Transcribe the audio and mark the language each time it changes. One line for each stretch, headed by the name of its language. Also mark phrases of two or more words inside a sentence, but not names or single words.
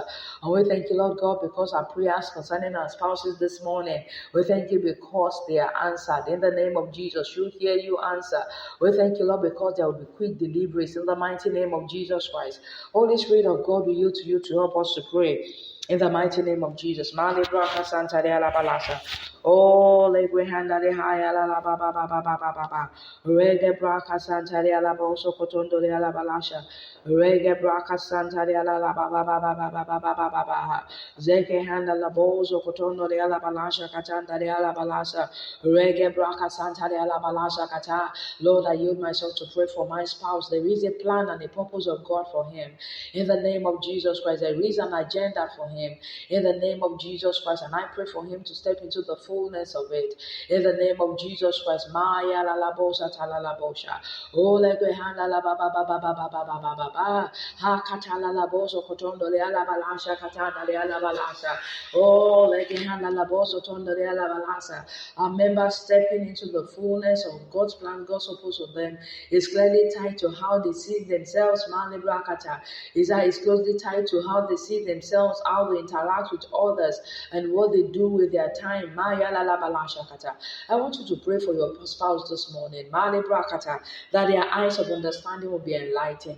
English: And we thank you, Lord God, because our prayers concerning our spouses this morning, we thank you because they are answered. In the name of Jesus, you hear, you answer. We thank you, Lord, because there will be quick deliveries in the mighty name of Jesus Christ. Holy Spirit of God, we yield to you to help us to pray. In the mighty name of Jesus. Mali braka santa de la balasa. Oh, legwe handa de haya la la ba ba ba ba ba ba ba ba. Rege braka santa de la boso kotondo de la balasha. Rege braka santa de la la ba ba ba ba ba ba ba ba ba ba ba. Zeke handa la boso kotondo de la balasha katanda de la balasa. Rege braka santa de la balasha kata. Lord, I yield myself to pray for my spouse. There is a plan and a purpose of God for him. In the name of Jesus Christ, there is an agenda for him. In the name of Jesus Christ, and I pray for him to step into the fullness of it. In the name of Jesus Christ, Maya la la bosa tala la bosha. Oh legwe handa la ba ba ba ba ba ba ba ba ba ba ba. Ha katala la boso kotondo le ala balasha katana le ala balasa. Oh legwe handa la boso tondo le ala balasa. Our members stepping into the fullness of God's plan, God's purpose for them is clearly tied to how they see themselves. Malibrakata is closely tied to how they see themselves, how they interact with others, and what they do with their time. I want you to pray for your spouse this morning, Malibrakata, that their eyes of understanding will be enlightened.